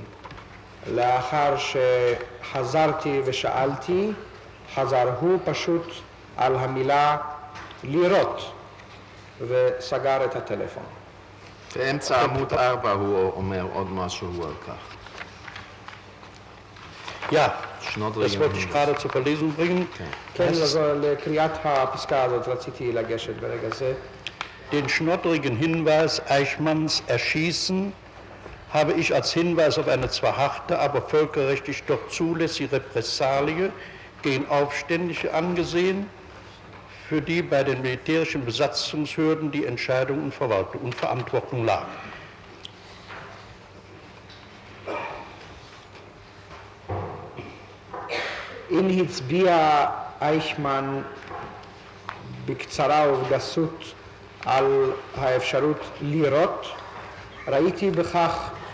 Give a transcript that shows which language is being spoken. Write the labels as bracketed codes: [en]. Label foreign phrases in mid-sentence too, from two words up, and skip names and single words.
[he] לאחר שחזרתי ושאלתי, חזר הוא פשוט על המילה לירות וסגר את הטלפון. באמצע עמוד 4 הוא אומר עוד משהו על כך. [de] Ja, das wollte ich gerade zur Verlesung bringen. [he] כן, לקריאת הפסקה הזאת רציתי לגשת ברגע זה. [de] Den schnoddrigen Hinweis Eichmanns erschießen habe ich als Hinweis auf eine zwar harte, aber völkerrechtlich doch zulässige Repressalie gegen Aufständische angesehen, für die bei den militärischen Besatzungshürden die Entscheidung und Verantwortung lag. [he] אם הצביע אייכמן בקצרה ובגסות על האפשרות לירות, ראיתי בכך